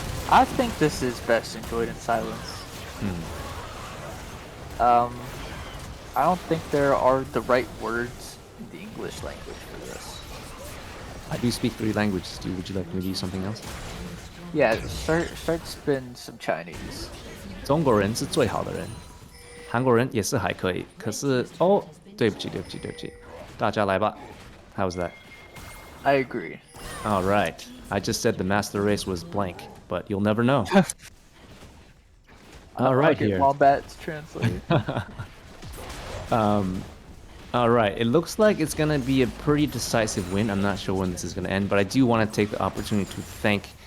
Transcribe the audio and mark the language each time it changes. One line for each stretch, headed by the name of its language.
English: I think this is best enjoyed in silence. I don't think there are the right words in the English language for this. I do speak 3 languages. Would you like me to use something else? Yeah, start spin some Chinese.
Chinese: 中国人是最好的人，韩国人也是还可以。可是哦，对不起，大家来吧。
English: How's that? I agree. All right. I just said the master race was blank, but you'll never know. All right, here. Wombats translate. All right. It looks like it's gonna be a pretty decisive win. I'm not sure when this is gonna end, but I do want to take the opportunity to thank